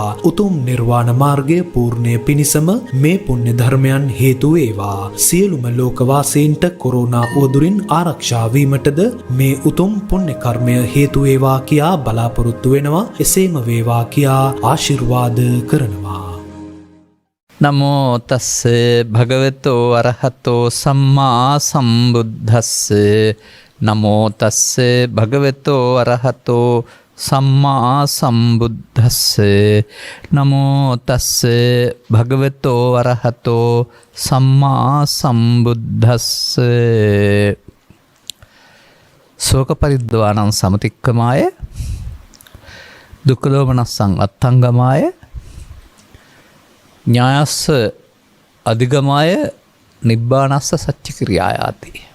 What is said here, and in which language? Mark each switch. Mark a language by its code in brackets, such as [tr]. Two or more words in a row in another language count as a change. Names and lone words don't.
[si] උතුම් නිර්වාණ මාර්ගය පූර්ණය පිණිසම මේ පුණ්‍ය ධර්මයන් හේතු වේවා. සියලුම ලෝකවාසීන්ට කොරෝනා දුරින් ආරක්ෂා වීමටද මේ උතුම් පුණ්‍ය කර්මය හේතු වේවා කියා බලාපොරොත්තු වෙනවා. එසේම වේවා කියා ආශිර්වාද කරනවා. [pi] නමෝ තස්ස භගවතෝ අරහතෝ සම්මා සම්බුද්දස්ස. නමෝ තස්ස භගවතෝ අරහතෝ සම්මා සම්බුද්දස්ස. නමෝ තස්ස භගවතෝ අරහතෝ සම්මා සම්බුද්දස්ස. ශෝක පරිද්දවානං සමතික්කමාය දුක්ඛ දෝමනස්සං අත්තංගමාය ඥායස්ස අධිගමාය නිබ්බානස්ස සච්ච ක්‍රියායාති.